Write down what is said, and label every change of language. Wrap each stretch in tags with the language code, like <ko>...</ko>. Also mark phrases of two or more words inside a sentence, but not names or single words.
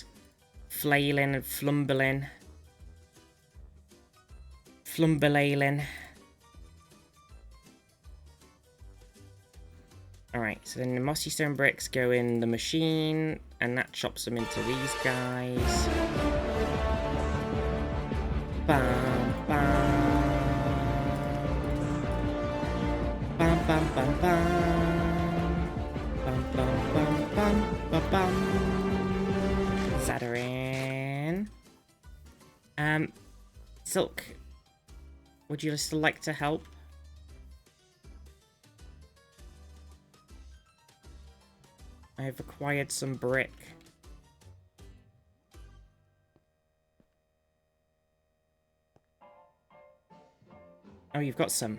<en>Flailing and flumbling. Flumbelaling. Alright, so then the mossy stone bricks go in the machine, and that chops them into these guys. Bam, bam. Bam, bam, bam, bam. Bam, bam, bam, bam, bam, bam. Zadarin. Silk, would you still like to help? I have acquired some brick. Oh, you've got some.</en>